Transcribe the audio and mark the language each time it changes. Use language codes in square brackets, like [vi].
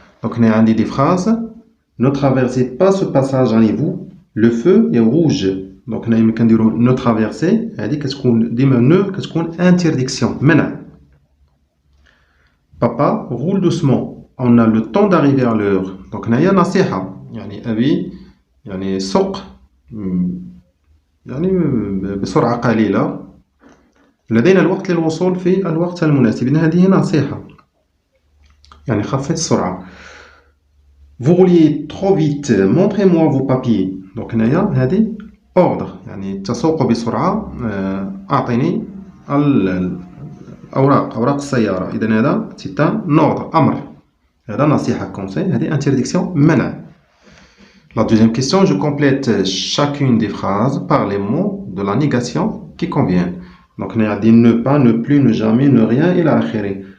[fr] Donc, on a des phrases. Ne traversez pas ce passage à niveau. Le feu est rouge. Donc, on a ne traverser. Qu'est-ce qu'on dit qu'est-ce qu'on interdiction. Maintenant, papa roule doucement. On a le temps d'arriver à l'heure. Donc, on a nasiha. [ar] يعني أبي يعني سوق يعني بسرعة قليلة لدينا الوقت للوصول في الوقت المناسب. إن هذه نصيحة يعني خفض السرعة. [fr] Vous rouliez trop vite, montrez-moi vos papiers. [ar] Donc هنايا هذه ordre يعني تسوق بسرعة أعطيني أوراق السيارة. إذا هذا [fr] c'est un ordre [ar] أمر. هذا نصيحة conseil. هذه interdiction منع. [fr] La deuxième question, je complète chacune des phrases par les mots de la négation qui conviennent. Donc, on a dit ne pas, ne plus, ne jamais, ne rien, et la akhiri.